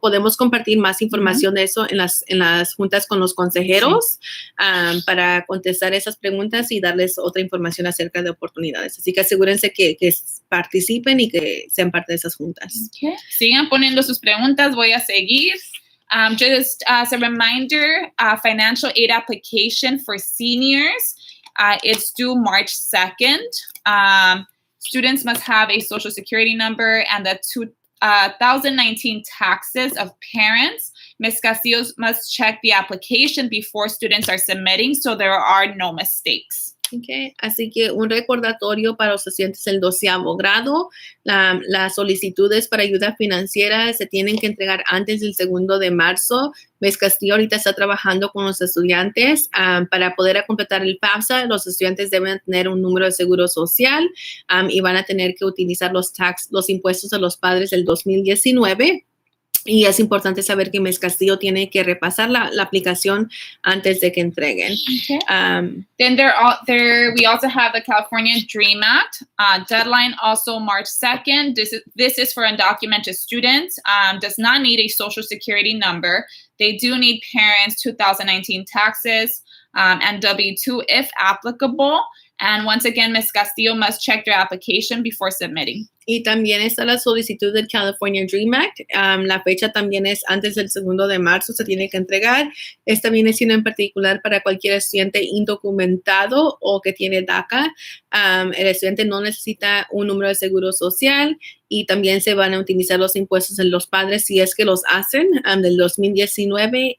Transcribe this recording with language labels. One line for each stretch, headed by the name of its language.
Spanish: Podemos compartir más información de eso en las juntas con los consejeros para contestar esas preguntas y darles otra información acerca de oportunidades. Así que asegúrense que participen y que sean parte de esas juntas.
English: Okay.
Spanish: Sigan poniendo sus preguntas. Voy a seguir.
English: Just as a reminder, financial aid application for seniors, it's due March 2nd. Students must have a social security number and the 2019 taxes of parents. Ms. Castillo must check the application before students are submitting so there are no mistakes. Okay.
Spanish: Así que un recordatorio para los estudiantes del 12º grado. Las solicitudes para ayuda financiera se tienen que entregar antes del 2 de marzo. Ms. Castillo ahorita está trabajando con los estudiantes para poder completar el FAFSA. Los estudiantes deben tener un número de seguro social y van a tener que utilizar los impuestos a los padres del 2019. Y es importante saber que Ms. Castillo tiene que repasar la aplicación antes de que entreguen.
English: Okay. Then we also have the California DREAM Act. Deadline also March 2nd. This is for undocumented students. Does not need a social security number. They do need parents' 2019 taxes and W-2 if applicable. And once again, Ms. Castillo must check their application before submitting.
Spanish: Y también está la solicitud del California DREAM Act. La fecha también es antes del 2 de marzo, se tiene que entregar. Esta viene siendo en particular para cualquier estudiante indocumentado o que tiene DACA. El estudiante no necesita un número de seguro social y también se van a utilizar los impuestos de los padres si es que los hacen del 2019.